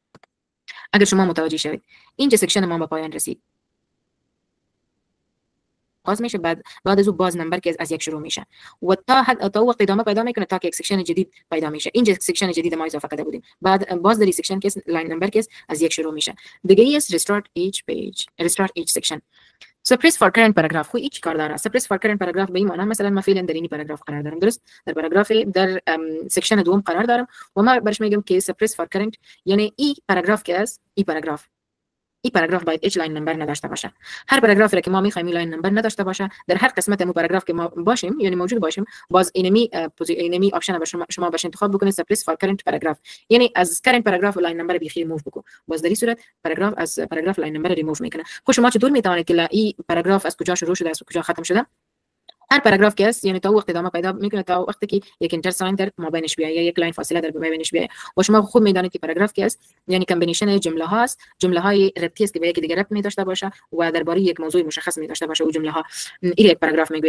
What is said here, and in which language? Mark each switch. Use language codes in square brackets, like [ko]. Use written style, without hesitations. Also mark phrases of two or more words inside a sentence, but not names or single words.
[fa] اگر شما متوجه شوید اینجا سکشن ما به پایان رسید. آغاز میشه، بعد از اون باز نمبر که از یک شروع میشه و تا وقت ادامه پیدا میکنه تا که یک سکشن جدید پیدا میشه. اینجا سکشن جدید ما اضافه کرده بودیم، بعد باز در سکشن که [en] line number [fa] که از یک شروع میشه. دیگه است [en] restart each page restart each section. suppress for current paragraph. [fa] خو هیچ کار داره. [en] suppress for current paragraph [fa] به این معنی مثلا من فعلا در این پاراگراف قرار دارم، درست در پاراگراف در سکشن دوم قرار دارم و ما برش میگم که [en] suppress for current [fa] یعنی این پاراگراف که است این پاراگراف باید هیچ [en] line number [fa] نداشته باشه. هر پاراگرافی را که ما میخوایم [en] line number [fa] نداشته باشه در هر قسمت مو پاراگراف که ما باشیم یعنی موجود باشیم، باز اینمی آپشن شما باش انتخاب بکنید [en] suppress for current paragraph، [fa] یعنی از [en] current paragraph line number [fa] بیخی ریموو بکن. باز در این صورت پاراگراف از پاراگراف [en] line number [fa] ریموو میکنه. خب شما چطور میتونید که این پاراگراف از کجا شروع شده از کجا ختم شده؟ هر پاراگراف که است یعنی تا وقت ادامه پیدا میکنه تا وقتی که یک [en] enter sign [fa] در مابینش بیاید یا یک لاین فاصله در مابینش بیاید و شما خود میدانید که پاراگراف که است یعنی کامبینیشن جمله هاست، جمله های ربطی است که به یکی دیگر ربط می داشته باشه و درباره یک موضوع مشخص می داشته باشه و جمله ها این یک پاراگراف میگوید.